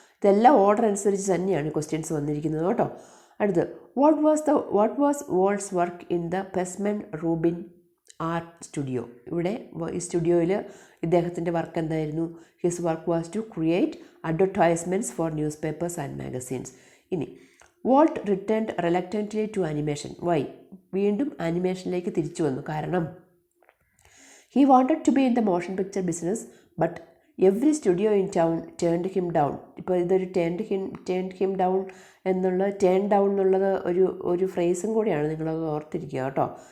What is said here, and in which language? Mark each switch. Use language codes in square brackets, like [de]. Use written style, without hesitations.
[ml] ഇതെല്ലാം ഓർഡർ അനുസരിച്ച് തന്നെയാണ് ക്വസ്റ്റ്യൻസ് വന്നിരിക്കുന്നത് കേട്ടോ. അടുത്ത്, [en] What was Walt's work in the Pesmen Rubin art studio. [ml] ഇവിടെ ഈ സ്റ്റുഡിയോയിൽ ഇദ്ദേഹത്തിൻ്റെ വർക്ക് എന്തായിരുന്നു? [en] His work was to create advertisements for newspapers and magazines. ഇനി Walt returned reluctantly to animation. [ml] Y? വീണ്ടും ആനിമേഷനിലേക്ക് തിരിച്ചു വന്നു. [en] കാരണം he wanted to be in the motion picture business but every studio in town turned him down. [ml] ഇപ്പോൾ ഇതൊരു [en] turned him down [ml] എന്നുള്ള turn down എന്നുള്ളത് ഒരു ഫ്രേസും കൂടിയാണ്, നിങ്ങളത് ഓർത്തിരിക്കുക കേട്ടോ.